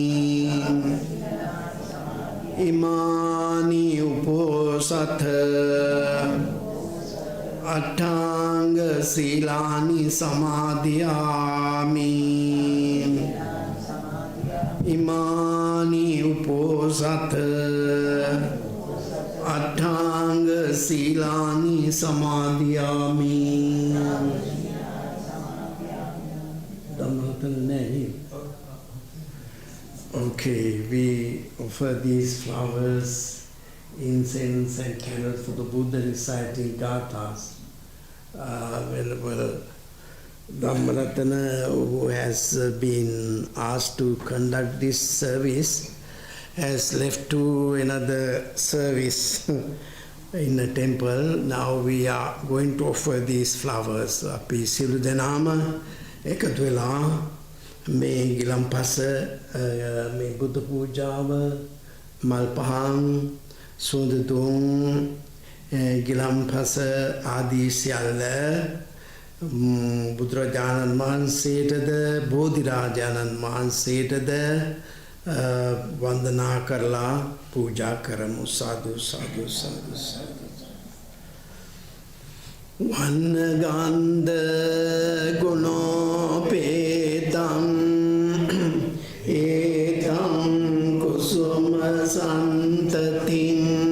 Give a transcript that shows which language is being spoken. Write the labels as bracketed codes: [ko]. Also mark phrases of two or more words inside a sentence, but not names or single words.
[pi] Imani uposatha Atthanga silani samadhiyami. Imani uposatha Atthanga silani samadhiyami. [en] Okay, we offer these flowers, incense and candles for the Buddha reciting gathas. Dhammaratana, who has been asked to conduct this service, has left to another service in a temple. Now we are going to offer these flowers. [si] අපි සියලු දෙනාම එකතු වෙලා මේ ගිලම්පස මේ බුද්ධ පූජාව මල් පහන් සුවඳ දුම් ගිලම්පස ආදී සියල්ල බුදුරජාණන් වහන්සේටද බෝධිරාජාණන් වහන්සේටද වන්දනා කරලා පූජා කරමු. සාදු සාදු සාදු සාදු. [pi] Vannagandha gunopedam etam kusuma santatim